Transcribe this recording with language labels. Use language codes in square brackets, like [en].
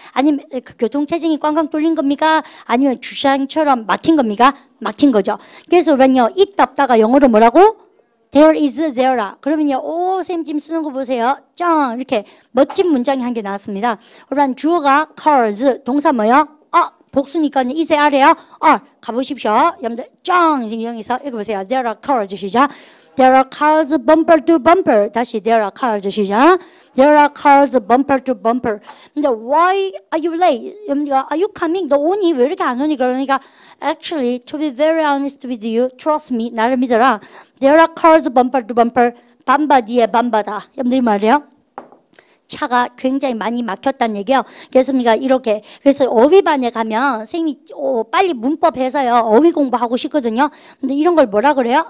[ko] 아니면 교통체증이 꽝꽝 뚫린 겁니까? 아니면 주차장처럼 막힌 겁니까? 막힌 거죠. 그래서 우리는요. 있다 없다가 영어로 뭐라고? [en] There is [ko] there라. 그러면요, 오, 선생님 지금 쓰는 거 보세요. 짱! 이렇게 멋진 문장이 한 개 나왔습니다. 그러면 주어가 cars, 동사 뭐요? 복수니까 이세 아래요. 가보십시오. 여러분들 짱! 여기서 읽어보세요. [en] There are cars, [ko] 시작. [en] There are cars bumper to bumper. 다시 there are cars, [ko] 시작. [en] There are cars bumper to bumper. [ko] 근데 [en] why are you late? [ko] 여러분들 [en] are you coming? [ko] 너 오니? 왜 이렇게 안 오니? 그러니까 [en] actually to be very honest with you, trust me, [ko] 나를 믿어라. [en] There are cars bumper to bumper. [ko] 밤바 뒤에 밤바다. 여러분들 이 말이에요. 차가 굉장히 많이 막혔다는 얘기예요. 그래서 우리가 이렇게 그래서 어휘반에 가면 선생님이 빨리 문법 해서요 어휘 공부하고 싶거든요. 근데 이런 걸 뭐라 그래요?